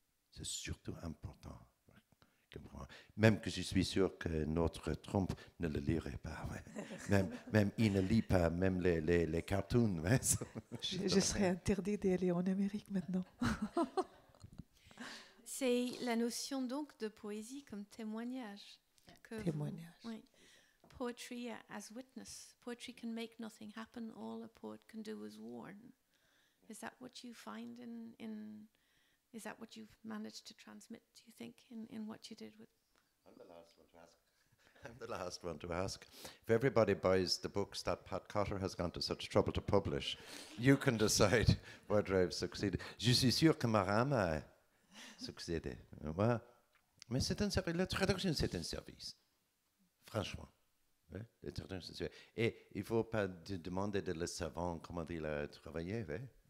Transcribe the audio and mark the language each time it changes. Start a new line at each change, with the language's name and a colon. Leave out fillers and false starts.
French: C'est surtout important. Même que je suis sûr que notre Trump ne le lirait pas. Ouais. Même il ne lit pas même les cartoons. Ouais. Je serais interdit d'aller en Amérique maintenant. C'est la notion donc de poésie comme témoignage. Témoignage.
English: Oui. Poetry as witness. Poetry can make nothing happen. All a poet can do is warn. Is that what you find is that what you've managed to transmit, do you think, in what you did with? I'm the last one to ask. I'm the last one to ask. If everybody buys the books that Pat Cotter has gone to such trouble to publish, you can decide whether I've succeeded.
French: Je suis sûr que Maram a succédé. Ouais. Mais c'est un service. La traduction, c'est un service. Franchement. Ouais, la traduction, c'est... Et il ne faut pas demander de le savant comment il a travaillé. Ouais.